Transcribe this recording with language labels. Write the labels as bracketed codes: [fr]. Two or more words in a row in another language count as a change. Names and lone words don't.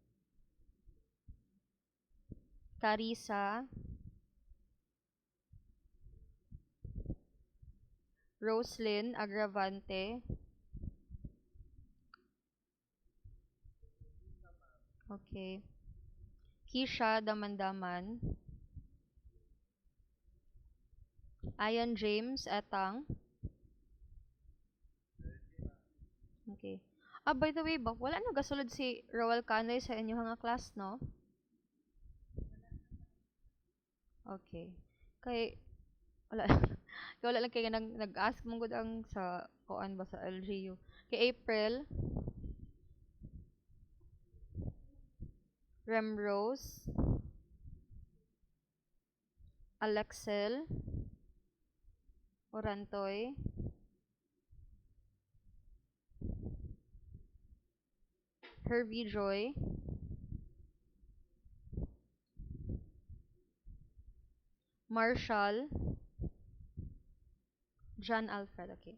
[ceb] Carissa. Roslyn Agravante. Okay. Kisha Damandaman. Ian James Etang. Okay. Ah, [en] by the way [ceb] ba, wala na gasulod si Roel Canoy sa inyo nga class, no? Okay. Kay, wala, kay wala lang kayo nag-ask mong gud ang sa, kuan ba sa LGU. Kay April, Remrose, Alexel, Orantoy, Hervey Joy, Marshall, John Alfred, okay.